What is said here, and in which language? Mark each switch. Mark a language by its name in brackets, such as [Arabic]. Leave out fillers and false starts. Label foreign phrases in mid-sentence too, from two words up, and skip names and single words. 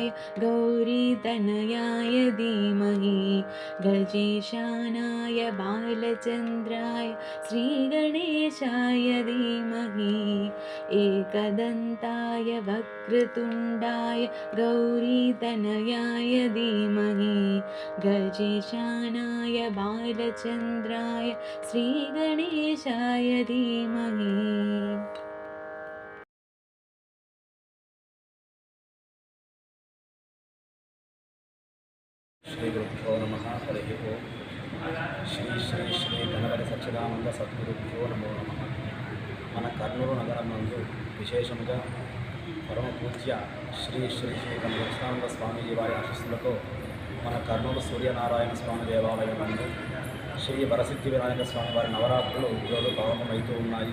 [Sanskrit] गौरीतनयाय धीमहि गजेशानाय बालचन्द्राय श्रीगणेशाय धीमहि एकदन्ताय वक्रतुण्डाय गौरीतनयाय धीमहि गजेशानाय बालचन्द्राय श्रीगणेशाय धीमहि। श्री गुरुभ्यो नमः। हरिः ओम्। श्री श्री श्री गणपति सच्चिदानंद सद्गुरुभ्यो नमो नमः। [Telugu] మన కర్నూలు నగరం నందు విశేషముగా పరమ పూజ్య శ్రీ శ్రీ శ్రీ కనకసచ్చిదానంద స్వామీజీ వారి ఆశీస్సులతో మన కర్నూలు సూర్యనారాయణ స్వామి దేవాలయం నందు శ్రీ వరసిద్ధి వినాయక స్వామి వారి నవరాత్రులు ఈరోజు ప్రారంభమవుతూ ఉన్నాయి.